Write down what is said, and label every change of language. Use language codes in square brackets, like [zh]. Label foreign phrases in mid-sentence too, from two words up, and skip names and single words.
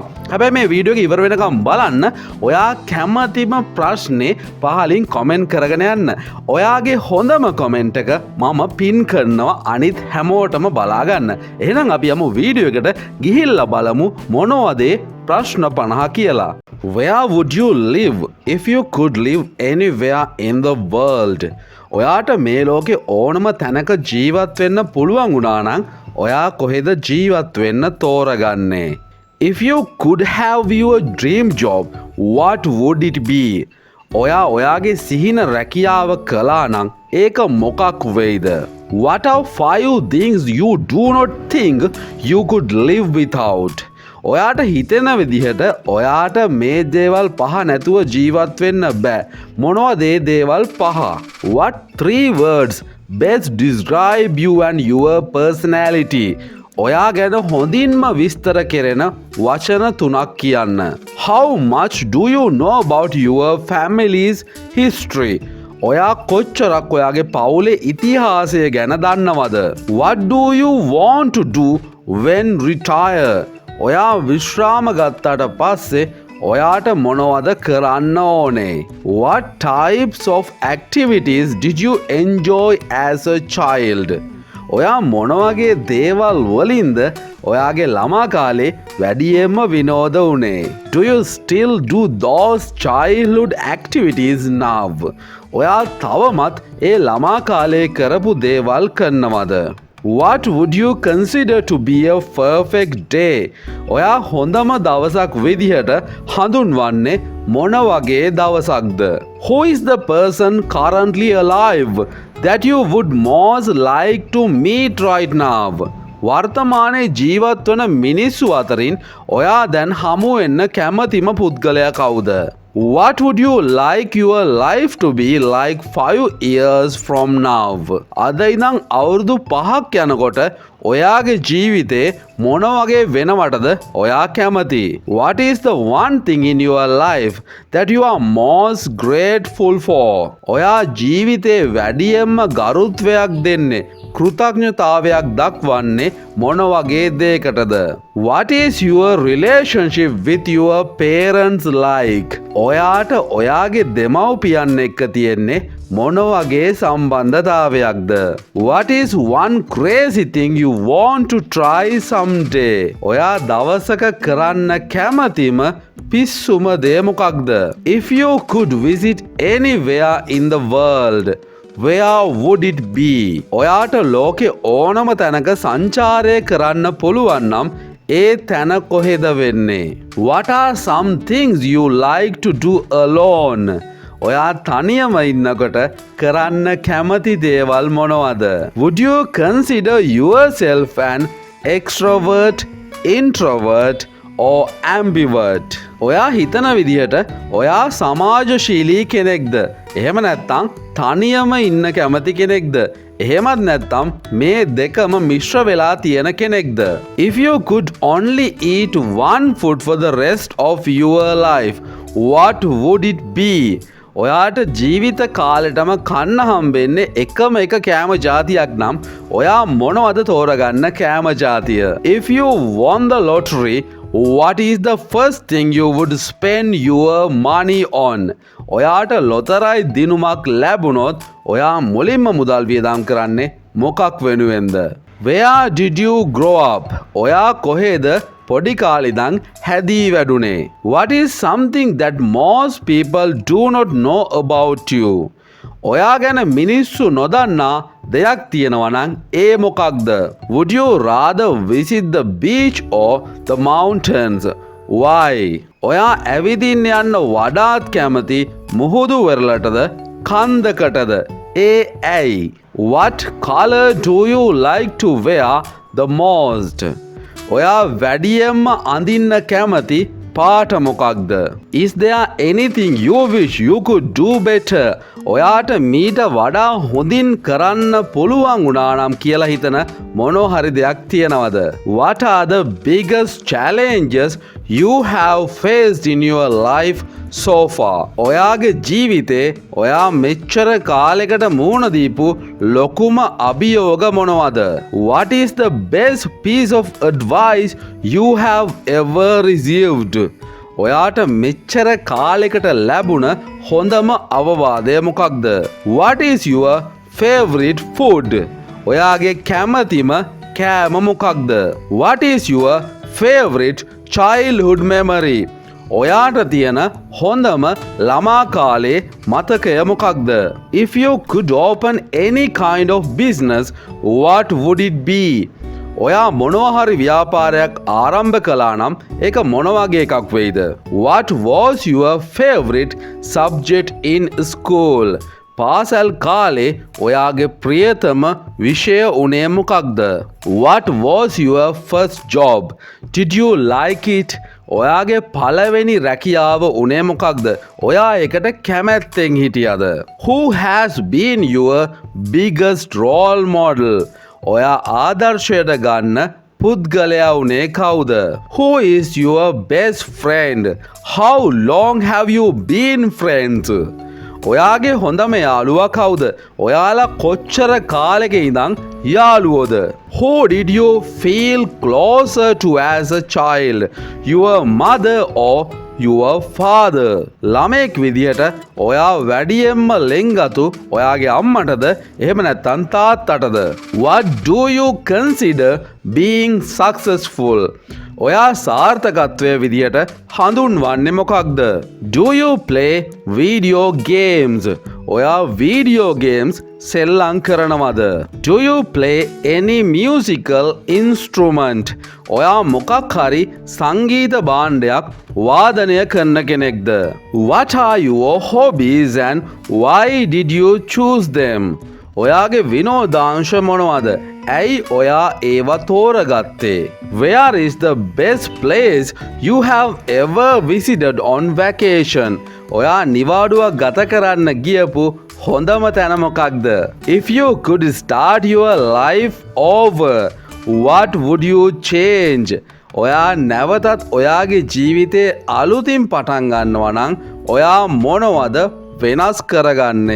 [si] හැබැයි මේ වීඩියෝ එක ඉවර වෙනකම් බලන්න. ඔයා කැමතිම ප්‍රශ්නේ පහලින් කමෙන්ට් කරගෙන යන්න. ඔයාගේ හොඳම කමෙන්ට් එක මම පින් කරනවා අනිත් හැමෝටම බලා ගන්න. එහෙනම් අපි යමු වීඩියෝ එකට ගිහිල්ලා බලමු මොනවද ප්‍රශ්න 50 කියලා. [en] Where would you live if you could live anywhere in the world? [si] ඔයාට මේ ලෝකේ ඕනම තැනක ජීවත් වෙන්න පුළුවන් වුණා නම් ඔයා කොහෙද ජීවත් වෙන්න තෝරගන්නේ? [en] If you could have your dream job, what would it be? [si] ඔයාගේ සිහින රැකියාව කළා නම් ඒක මොකක් වෙයිද? [en] What are 5 things you do not think you could live without? [si] ඔයාට හිතෙන විදිහට ඔයාට මේ දේවල් 5 නැතුව ජීවත් වෙන්න බෑ. මොනවද ඒ දේවල් 5? [en] What 3 words best describe you and your personality? [si] ඔයා ගැන හොඳින්ම විස්තර කෙරෙන වචන 3ක් කියන්න. [en] How much do you know about your family's history? [si] ඔයා කොච්චරක් ඔයාගේ පවුලේ ඉතිහාසය ගැන දන්නවද? [en] What do you want to do when retire? [si] ඔයා විශ්‍රාම ගත්තට පස්සේ ඔයාට මොනවද කරන්න ඕනේ? [en] What types of activities did you enjoy as a child? [si] ඔයා මොන වගේ දේවල් වලින්ද ඔයාගේ ළමා කාලේ වැඩියෙන්ම විනෝද වුණේ? [en] Do you still do those childhood activities now? [si] ඔයා තවමත් ඒ ළමා කාලේ කරපු දේවල් කරනවද? [en] What would you consider to be a perfect day? [si] ඔයා හොඳම දවසක් විදිහට හඳුන්වන්නේ මොන වගේ දවසක්ද? [en] Who is the person currently alive that you would most like to meet right now? [si] වර්තමානයේ ජීවත් වන මිනිස්සු අතරින් ඔයා දැන් හමු වෙන්න කැමතිම පුද්ගලයා කවුද? [en] What would you like your life to be like 5 years from now? [si] අද ඉඳන් අවුරුදු 5ක් යනකොට ඔයාගේ ජීවිතේ මොන වගේ වෙනවටද ඔයා කැමති? [en] What is the one thing in your life that you are most grateful for? [si] ඔයා ජීවිතේ වැඩියෙන්ම ගරුත්වයක් දෙන්නේ කෘතඥතාවයක් දක්වන්නේ මොන වගේ දෙයකටද? [en] What is your relationship with your parents like? [si] ඔයාට ඔයාගේ දෙමව්පියන් එක්ක තියෙන්නේ මොන වගේ සම්බන්ධතාවයක්ද? [en] What is one crazy thing you want to try someday? [si] ඔයා දවසක කරන්න කැමතිම පිස්සුම දේ මොකක්ද? [en] If you could visit anywhere in the world, where would it be? [si] ඔයාට ලෝකේ ඕනම තැනක සංචාරය කරන්න පුළුවන් නම් ඒ තැන කොහෙද වෙන්නේ? [en] What are some things you like to do alone? [si] ඔයා තනියම ඉන්නකොට කරන්න කැමති දේවල් මොනවද? [en] Would you consider yourself an extrovert, introvert or ambivert? [si] ඔයා හිතන විදිහට ඔයා සමාජශීලී කෙනෙක්ද? එහෙම නැත්නම් තනියම ඉන්න කැමති කෙනෙක්ද? එහෙමත් නැත්නම් මේ දෙකම මිශ්‍ර වෙලා තියෙන කෙනෙක්ද? [en] If you could only eat one food for the rest of your life, what would it be? [si] ඔයාට ජීවිත කාලෙටම කන්න හම්බෙන්නේ එකම එක කෑම ජාතියක් නම් ඔයා මොනවද තෝරගන්න කෑම ජාතිය? [en] If you won the lottery, what is the first thing you would spend your money on? [si] ඔයාට ලොතරැයි දිනුමක් ලැබුණොත් ඔයා මුලින්ම මුදල් වියදම් කරන්නේ මොකක් වෙනුවෙන්ද? [en] Where did you grow up? [si] ඔයා කොහෙද පොඩි කාලේ ඉඳන් හැදී වැඩුණේ? [en] What is something that most people do not know about you? [si] ඔයා ගැන මිනිස්සු නොදන්නා දෙයක් තියෙනවා නම් ඒ මොකක්ද? [en] Would you rather visit the beach or the mountains? Why? [si] ඔයා ඇවිදින්න යන්න වඩාත් කැමති මුහුදු වෙරළටද කන්දකටද? ඒ ඇයි? [en] What color do you like to wear the most? [si] ඔයා වැඩියෙන්ම අඳින්න කැමති පාට මොකක්ද? [en] Is there anything you wish you could do better? [si] ඔයාට මීට වඩා හොඳින් කරන්න පුළුවන් වුණා නම් කියලා හිතන මොනවා හරි දෙයක් තියෙනවද? [en] What are the biggest challenges you have faced in your life so far? [si] ඔයාගේ ජීවිතේ ඔයා මෙච්චර කාලයකට මුහුණ දීපු ලොකුම අභියෝග මොනවද? [en] What is the best piece of advice you have ever received? [si] ඔයාට මෙච්චර කාලයකට ලැබුණ හොඳම අවවාදය මොකක්ද? [en] What is your favorite food? [si] ඔයාගේ කැමතිම කෑම මොකක්ද? [en] What is your favorite childhood memory? [si] ඔයාට තියෙන හොඳම ළමා කාලේ මතකය මොකක්ද? [en] If you could open any kind of business, what would it be? [si] ඔයා මොනවා හරි ව්‍යාපාරයක් ආරම්භ කළා නම් ඒක මොන වගේ එකක් වෙයිද? [en] What was your favorite subject in school? [si] පාසල් කාලේ ඔයාගේ ප්‍රියතම විෂය උනේ මොකක්ද? [en] What was your first job? Did you like it? [si] ඔයාගේ පළවෙනි රැකියාව උනේ මොකක්ද? ඔයා ඒකට කැමැත්තෙන් හිටියද? [en] Who has been your biggest role model? [si] ඔයා ආදර්ශයට ගන්න පුද්ගලයා උනේ කවුද? [en] Who is your best friend? How long have you been friends? [si] ඔයාගේ හොඳම යාළුවා කවුද? ඔයාලා කොච්චර කාලෙක ඉඳන් යාළුවෝද? [en] Who did you feel closer to as a child? Your mother or your father? [si] ළමෙක් විදියට ඔයා වැඩියෙන්ම ලෙන්ගතු ඔයාගේ අම්මටද එහෙම නැත්නම් තාත්තටද? [en] What do you consider being successful? [si] ඔයා සාර්ථකත්වය විදියට හඳුන්වන්නේ මොකක්ද? [en] Do you play video games? [si] ඔයා [en] video games [si] සෙල්ලම් කරනවද? [en] Do you play any musical instrument? [si] ඔයා මොකක් හරි සංගීත භාණ්ඩයක් වාදනය කරන කෙනෙක්ද? [en] What are your hobbies and why did you choose them? [si] ඔයාගේ විනෝදාංශ මොනවද? ඇයි ඔයා ඒවා තෝරගත්තේ? [en] Where is the best place you have ever visited on vacation? [si] ඔයා නිවාඩුවක් ගත කරන්න ගියපු හොඳම තැන මොකක්ද? [en] If you could start your life over, what would you change? [si] ඔයා නැවතත් ඔයාගේ ජීවිතේ අලුතින් පටන් ගන්නවා නම් ඔයා මොනවද වෙනස් කරගන්නේ?